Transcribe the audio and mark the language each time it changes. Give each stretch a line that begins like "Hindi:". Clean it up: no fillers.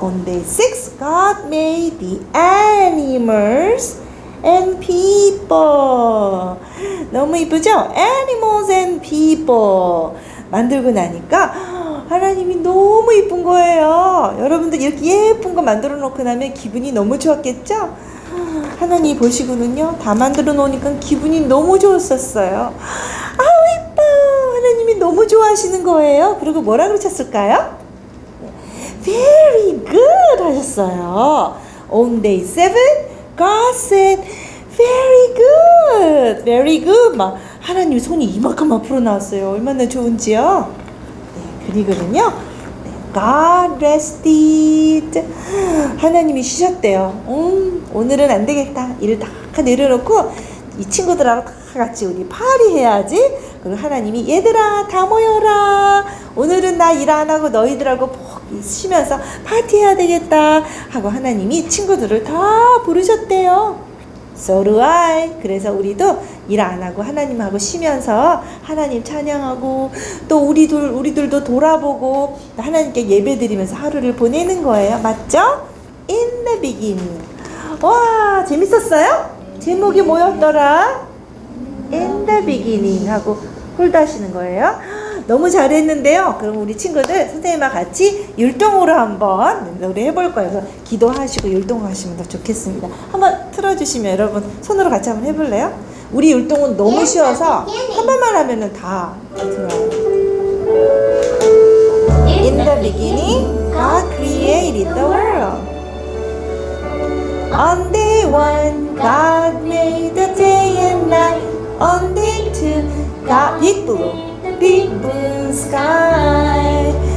English: On day 6, God made the animals and people.
Korean: 너무 이쁘죠?
English: Animals and people.
Korean: 만들고 나니까 하나님이 너무 이쁜 거예요. 여러분들 이렇게 예쁜 거 만들어 놓고 나면 기분이 너무 좋았겠죠? 하나님 보시고는요, 다 만들어 놓으니까 기분이 너무 좋았었어요. 아우, 이뻐! 하나님이 너무 좋아하시는 거예요. 그리고 뭐라 그러셨을까요?
English: Very good!
Korean: 하셨어요.
English: On day 7, God said, Very good! Very good!
Korean: 막 하나님 손이 이만큼 앞으로 나왔어요. 얼마나 좋은지요? 그리고는요,
English: God rested.
Korean: 하나님이 쉬셨대요. 오늘은 안 되겠다. 일을 다 내려놓고 이 친구들하고 다 같이 우리 파리 해야지. 그리고 하나님이 얘들아 다 모여라. 오늘은 나 일 안 하고 너희들하고 푹 쉬면서 파티해야 되겠다 하고 하나님이 친구들을 다 부르셨대요.
English: So do I.
Korean: 그래서 우리도 일 안 하고 하나님하고 쉬면서 하나님 찬양하고 또 우리들도 돌아보고 하나님께 예배드리면서 하루를 보내는 거예요. 맞죠?
English: In the beginning.
Korean: 와, 재밌었어요? 제목이 뭐였더라?
English: In the beginning
Korean: 하고 홀드하시는 거예요. 너무 잘했는데요. 그럼 우리 친구들 선생님과 같이 율동으로 한번 노래 해볼 거예요. 그래서 기도하시고 율동하시면 더 좋겠습니다. 한번 틀어주시면 여러분 손으로 같이 한번 해볼래요? 우리 율동은 너무 쉬워서 한 번만 하면은 다 들어요.
English: In the beginning, God created the world. On day 1, God made the day and night. On day 2, God big blue sky.